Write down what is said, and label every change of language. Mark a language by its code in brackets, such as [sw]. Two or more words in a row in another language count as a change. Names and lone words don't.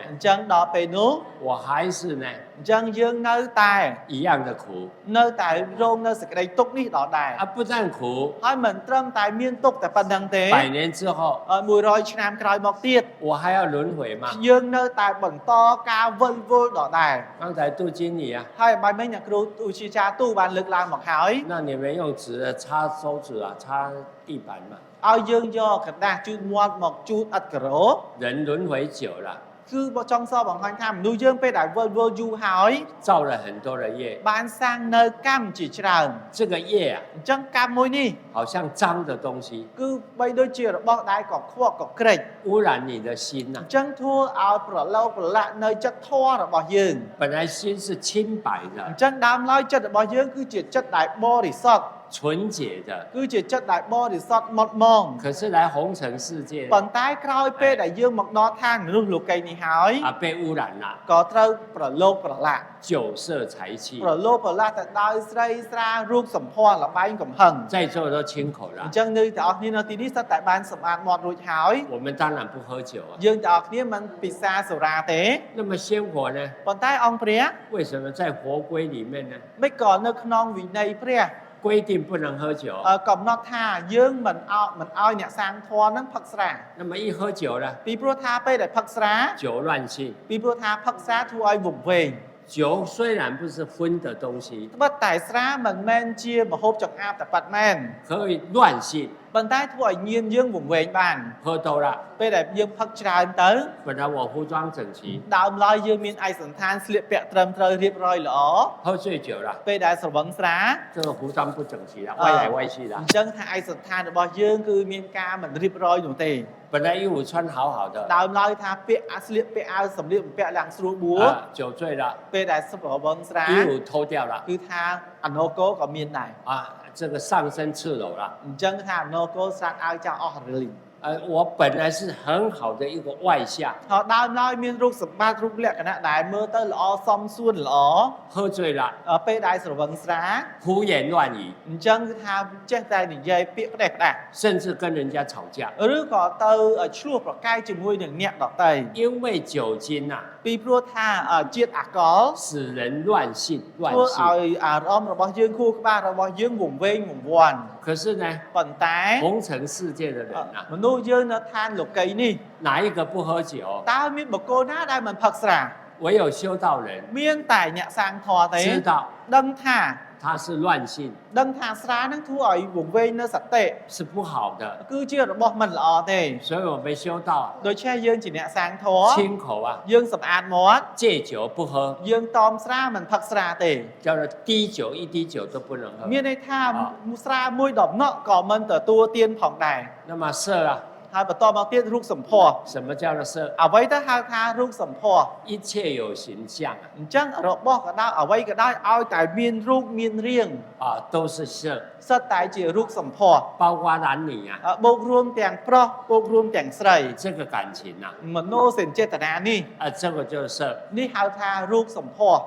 [km] អញ្ចឹងដល់ពេលនោះ [zh] 我还是呢 [km] អញ្ចឹងយើងនៅតែ [zh] 一样的苦 [km] នៅតែរងនៅសេចក្តីទុក្ខនេះដល់ដែរ [zh] 啊，不但苦， [km] ហើយមិនត្រឹមតែមានទុក្ខតែប៉ុណ្្នឹងទេ [zh] 100 年之后 [km] 100 ឆ្នាំក្រោយមកទៀត [zh] 我还要轮回嘛。 [km] យើងនៅតែបន្តការវិលវល់ដល់ដែរ [zh] 刚才杜经理啊， [km] ហើយបាយមិញអ្នកគ្រូឧជាចារ្យទូបានលើកឡើងមកហើយ [zh] 那你们用纸擦手指啊，擦地板嘛。 [km] ឲ្យយើងយកกระดาษជូតមាត់មកជូតឥដ្ឋការ៉ូ [zh] 人轮回久了， [km] គឺបើចង់សបង្ហាញថាមនុស្សយើងពេលដែលវិលវល់យូរហើយ [zh] 造了很多的业， [km] បានសាងនៅកម្មជាច្រើន [zh] 这个业啊， [km] អញ្ចឹងកម្មមួយនេះ [zh] 好像脏的东西， [km] គឺបីដូចជារបស់ដែលកខ្វក់កក្រិច [zh] 污染你的心呐、 [km] អញ្ចឹងធ្វើឲ្យប្រឡូកប្រឡាក់នៅចិត្តធម៌របស់យើង [zh] 本来心是清白 [km] អ [zh] 的 [km] ញ្、ចឹងដើមឡើយចិត្តរបស់យើងគឺជាចិត្តដែលបរិសុទ្ធ [zh] 纯洁的， [km] គឺជាចិត្តដែលបរិសុទ្ធមុតមង [zh] 可是来红尘世界 [km] ប៉ុន្តែក្រោយពេលដែលយើងមកដល់ឋានមនុស្សលោកីនេះហើយ [zh] 啊被污染了， [km] ក៏ត្រូវប្រឡូកប្រឡាក់ [zh] 酒色财气， [km] ប្រឡូកប្រឡាក់ទៅដោយស្រីស្រារូបសម្ផស្សលបែងកំហឹង [zh] 在座都清口 [km] អ [zh] 了 [km] ញ្，ចឹងនៅទាំងអស់គ្នានៅទីនេះសិតតែបានសម្អាតមាត់រួចហើយ [zh] 我们当然不喝酒啊。 [km] យើងទាំងអស់គ្នាមិនពិសាសុរាទេ [zh] 那么仙火呢？ [km] ប៉ុន្តែអង្គព្រះ [zh] 为什么在佛规里面呢？ [km] មិនក៏នៅក្នុងវិន័យព្រះ [zh] 规定不能喝酒， [km] កំណត់ថាយើងមិនឲ្យអ្នកសាងធម៌នឹងផឹកស្រា [zh] 那么一喝酒呢， [km] ពីព្រោះថាពេលដែលផឹកស្រា [zh] 酒乱性。 [km] ពីព្រោះថាផឹកស្រាធ្វើឲ្យវង្វេង [zh] 酒虽然不是荤的东西， [km] ត្បិតតែស្រាមិនមែនជាម្ហូបចង្អាបតែប៉ាត់មែន [zh] 可以乱性， [km] ប៉ុន្តែធ្វើឲ្យញៀនយើងវង្វេងបាន [zh] 喝多了。 [km] ពេលដែលយើងផឹកច្រើនទៅ [zh] 本来我服装整齐， [km] ដើមឡើយយើងមានឯកសណ្ឋានស្លៀកពាក់ត្រឹមត្រូវរៀបរយល្អ [zh] 喝醉酒了， [km] ពេលដែលស្រវឹងស្រា [zh] 这个服装不整齐了，歪来歪去的 [km] អ。ញ្ចឹងថាឯកសណ្ឋានរបស់យើងគឺមានការមិនរៀបរយនោះទេ [zh] 本来衣服穿好好的， [km] ដើមឡើយថាពាក់អាស្លៀកពាក់អាវសម្លៀកបំពាក់ឡើងស្រួលបួរ [zh] 酒醉了， [km] ពេលដែលសុបរវងស្រា [zh] 衣服脱掉了， [km] គឺថាអណូកូក៏មានដែរ [zh] 这个上身赤裸了。 [km] អញ្ចឹងថាអណូកូស្រាតឲ្យចោលអស់រលីង [zh] 我本来是很好的一个外相， [km] ហើយដើមឡើយមានរូបសម្បត្តិរូបលក្ខណៈដែលមើលទៅល្អសមសួនល្អ [zh] 喝醉了， [km] ពេលដែលស្រវឹងស្រា [zh] 胡言乱语， [km] អញ្ចឹងគឺថាចេះតែនិយាយពាក្យផ្ដេសផ្ដាស់ [zh] 甚至跟人家吵架。 [km] ឬក៏ទៅឆ្លោះប្រកែកជាមួយនឹងអ្នកដទៃ [zh] 因为酒精呐、 [km] ពីព្រោះថាជាតិអាល់កុល [zh] 使人乱性，乱 [km] ធ្វើ [zh] 性。 [km] ឲ្យអារម្មណ៍របស់យើងខួរក្បាលរបស់យើងវង្វេងវង្វាន់ [zh] 可是呢， [km] ប៉ុន្តែ [zh] 红尘世界的人呐、 [km] មនុស្សយើងនៅឋានលោកីយ៍នេះ [zh] 哪一个不喝酒？ [km] តើមានបុគ្គលណាដែលមិនផឹកស្រា [zh] 唯有修道人 [km] មានតែអ្នកសាងធម៌ទេ [zh] 知道 [km] ដឹងថា [zh] 他是乱性， [km] ដឹងថាស្រានឹងធ្វើឲ្យវង្វេងនៅសតិ [zh] 是不好的。 [km] គឺជារបស់មិនល្អទេ [zh] 所以我们修道 [km] ដូច្នេះយើងជាអ្នកសាងធម៌ [zh] 亲口啊， [km] យើងសម្អាតមាត់ [zh] 戒酒不喝， [km] យើងតមស្រាមិនផឹកស្រាទេ [zh] 叫做滴酒一滴酒都不能喝。 [km] មានន័យថាស្រាមួយដំណក់ក៏មិនទទួលទានផងដែរ [zh] 那么色啊， [km] ហើយបន្តមកទៀតរូបសម្ផស្ស [zh] 什么叫做色？ [km] អ្វីទៅហៅថារូបសម្ផស្ស [zh] 一切有形象啊， [km] អញ្ចឹងរបស់ក៏ដោយអ្វីក៏ដោយឲ្យតែមានរូបមានរាង [zh] 都是色， [km] សិតតែជារូបសម្ផស្ស [zh] 包括男女啊， [km] បូករួមទាំងប្រុសបូករួមទាំងស្រី [zh] 这个感情啊， [km] មโนសេចក្តីចេតនានេះ [zh] 这个就是色。 [km] នេះហៅថារូបសម្ផស្ស